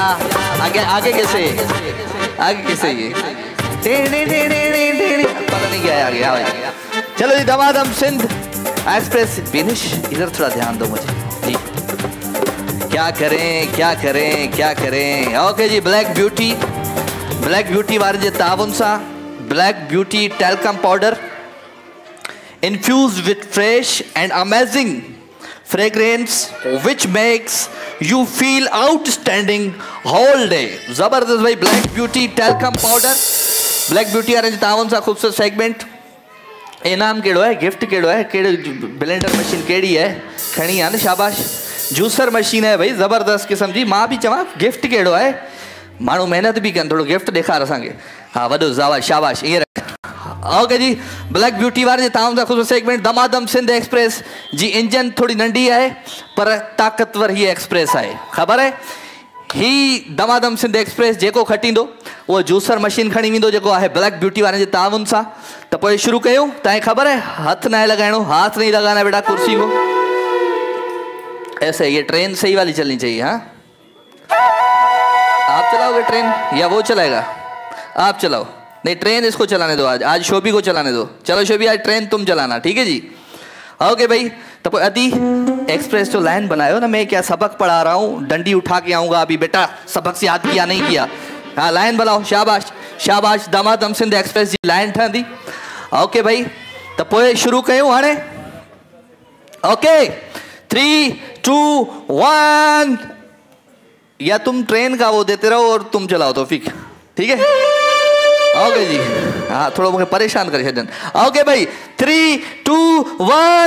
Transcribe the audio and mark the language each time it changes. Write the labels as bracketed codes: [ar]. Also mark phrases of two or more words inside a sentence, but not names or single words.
[ur] آگے آگے کیسے، آگے کیسے یہ پتا نہیں کیا ہے آگے. آگے چلو جی، دمادم سندھ ایکسپریس. بنش ادھر تھوڑا دھیان دو مجھے جی۔ کیا کریں کیا کریں کیا کریں. [sd] ओके जी, ब्लैक ब्यूटी वारनि जे ताउन सां ब्लैक ब्यूटी टैल्कम पाउडर [en] infused with fresh and amazing fragrance which makes you feel outstanding whole day. [ur] زبردست بھائی، بلیک بیوٹی ٹیلکم پاؤڈر. [sd] ब्लैक ब्यूटी वारनि जे ताउन सां खूबसूरत सेगमेंट। इनाम केड़ो है, गिफ्ट केड़ो है, केड़े ब्लेंडर मशीन केड़ी है, खणी आ न, शाबाश। जूसर मशीन है भाई, जबरदस्त किस्म जी। मां भी चवां गिफ्ट केड़ो है, माण्हू मेहनत भी कनि, थोड़ो गिफ्ट ॾेखार असांखे। हा वॾो शाबाश, ईअं रख। ओके जी, ब्लैक ब्यूटी वारनि जे ताउन सां ख़ुशि सेगमेंट दमादम सिंध एक्सप्रेस जी। इंजन थोड़ी नंढी है पर ताक़तवर ही एक्सप्रेस है, ख़बर है। ही दमादम सिंध एक्सप्रेस जेको खटींदो वो जूसर मशीन खणी वेंदो, जेको है ब्लैक ब्यूटी वारनि जे ताउन सां। तो पोइ शुरू कयूं। तव्हांखे ख़बर है, हथ न लगाइणो, [ur] ہاتھ نہیں لگانا بیٹا کرسی کو. ایسے یہ ٹرین صحیح والی چلنی چاہیے۔ ہاں، آپ چلاؤ گے ٹرین یا وہ چلائے گا? آپ چلاؤ. نہیں، ٹرین اس کو چلانے دو، آج شوبھی کو چلانے دو۔ چلو شوبھی، آج ٹرین تم چلانا، ٹھیک ہے جی. اوکے بھائی, [sd] तो अदी एक्सप्रेस जो लाइन बनायो ना, [ur] میں کیا سبق پڑھا رہا ہوں، ڈنڈی اٹھا کے آؤں گا ابھی بیٹا، سبق سے یاد کیا نہیں کیا. ہاں، لائن بناؤ، شاباش شاباش. [sd] दमादम सिंध एक्सप्रेस जी लाइन ठहंदी। ओके भाई, तो पोइ शुरू कयूं हाणे। ओके, 3 2 1। [ur] یا تم ٹرین کا وہ دیتے رہو اور تم چلاؤ توفیق، ٹھیک ہے. اوکے جی، ہاں تھوڑا مجھے پریشان کر چھن. [sd] ओके भाई, 3 2 1।